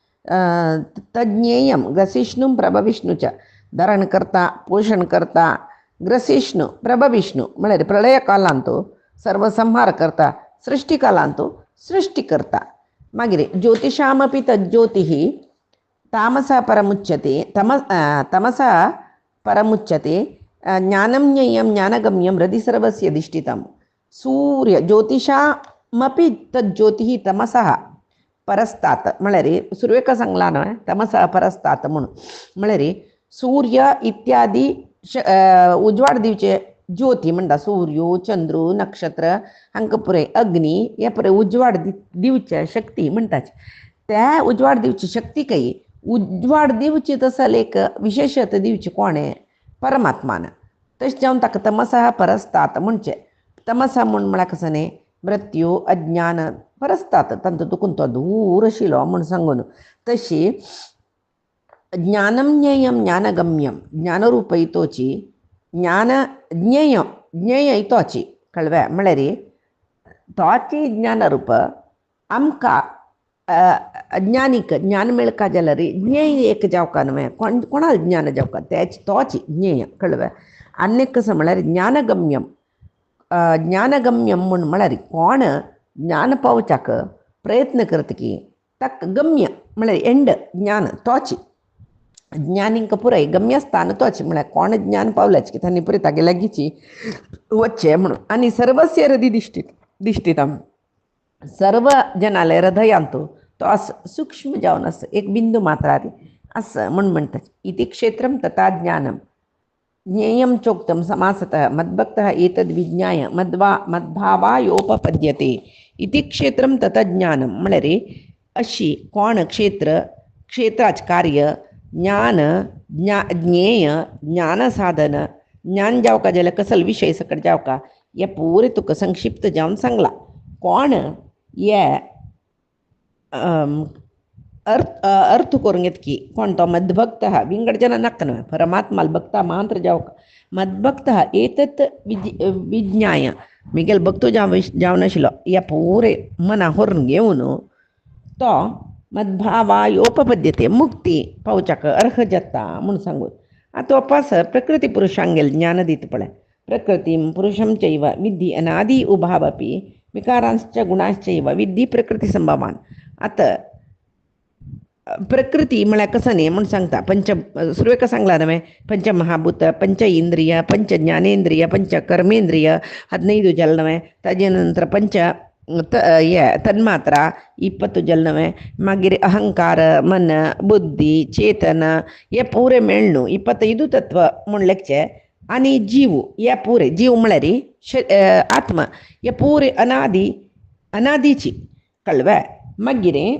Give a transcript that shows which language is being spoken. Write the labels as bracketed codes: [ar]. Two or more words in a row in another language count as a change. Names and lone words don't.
[sa] तज्ञेयम ग्रसिष्णु प्रभविष्णुच्या [kok] धारण करता पोषण करता [sa] ग्रसिष्णु प्रभविष्णु [kok] म्हळ्यार प्रलय कालांतू सर्व संहार करता सृष्टी कालांतू सृष्टी करता मागीर [sa] ज्योतिषामपि तज्ज्योतिः तामसा परमुच्यते तमसा परमुच्यते ज्ञानं ज्ञेयं ज्ञानगम्यं हृदि सर्वस्य दिष्टितं सूर्य ज्योतिषामपि तज्ज्योतिः तमसः परस्तात् [kok] म्हळ्यार सुरवेक सांगला न्हय [sa] तमसः परस्तात् [kok] म्हणून म्हळ्यार सूर्य इत्यादी उजवाड दिवचे ज्योती म्हणटा सूर्यो चंद्रू नक्षत्र हांकां पुरे अग्नी हे पुरे उजवाड दिवचे शक्ती म्हणटाच त्या उजवाड दिवची शक्ती काही उजवाड दिवची तसल एक विशेषत दिवची कोणें परमात्मान तशें जावन ताका [sa] तमसः परस्तात [kok] म्हणचे तमसा म्हूण म्हळ्यार कसं न्ही मृत्यू अज्ञान परस्तात तांतूं तुकून तो दूर आशिल्लो म्हूण सांगून तशी [sa] ज्ञानं ज्ञेयं ज्ञानगम्यं [kok] ज्ञानरूपय तोची ज्ञान ज्ञेय ज्ञेय तोची कळ्ळें म्हळ्यार तोची ज्ञानरूप आमकां अज्ञानीक ज्ञान मेळका जाल्यार ज्ञेय एक जावका न्हय कोणाल ज्ञान जावका तेच तोची ज्ञेय कळ्ळें आनी कसं म्हळ्यार [sa] ज्ञानगम्यम ज्ञानगम्यम [kok] म्हूण म्हळ्यार कोण ज्ञान पावच्याक प्रयत्न करता की ताका गम्य म्हळ्यार एंड ज्ञान तोची ज्ञानींक पुराय गम्यस्थान तोच म्हळ्यार कोण ज्ञान पावल्याच की तांणी पुराय तागे लागींची वच्चे म्हणून आनी [sa] सर्वस्य हृदि दिष्टितम [kok] सर्व जनाले हृदयांतू तो सूक्ष्म जावन आस एक बिंदू मात्रारी आस म्हूण म्हणटा [sa] इति क्षेत्रम तथा ज्ञानम ज्ञेयं चोक्तं समासतः मद्भक्तः एतद् विज्ञाय मद्भावायोपपद्यते इति क्षेत्रम तथा ज्ञानम [kok] म्हळ्यार अशी कोण क्षेत्राच कार्य ज्ञान ज्ञेय ज्ञान साधन ज्ञान जावका जाल्यार कसल विशय सकट जावका हे पुरे तुका संक्षिप्त जावन सांगला कोण हे अर्थ करून घेत की कोण तो मद्भक्त विंगड जन नाका न्हय परमात्माल भक्ता मात्र जावका [sa] मद्भक्त एतत् विज्ञाय [kok] मिगेल भक्तो जावन आशिल्लो हे पुरे मना व्हरून घेवन तो मद्भावायोपपद्यते मुक्ती पावच्याक अर्ह जाता म्हूण सांगून आतां वापस प्रकृती पुरुषांगेल ज्ञान दिता पळय [sa] प्रकृतीं पुरुषं चैव विद्धि अनादि उभावपि विकारांश्च गुणाश्चैव विद्धि प्रकृती संभवान [kok] आतां प्रकृती म्हळ्यार कसं न्ही म्हूण सांगता पंच सुरवेक सांगला न्हय पंचमहाभूत पंच इंद्रिय पंच ज्ञानेंद्रिय पंच कर्मेंद्रिय 15 ಜಲ್ನವೆ ताजे नंतर पंच तन्मात्रा 20 ಜಲ್ನವೆ मागीर अहंकार मन बुद्धी चेतन हे पुरे मेळणू 25 तत्व म्हूण लेखचे आनी जीव हे पुरे जीव म्हळ्यार आत्मा हे पुरे अनादीची कळ्ळें मागीर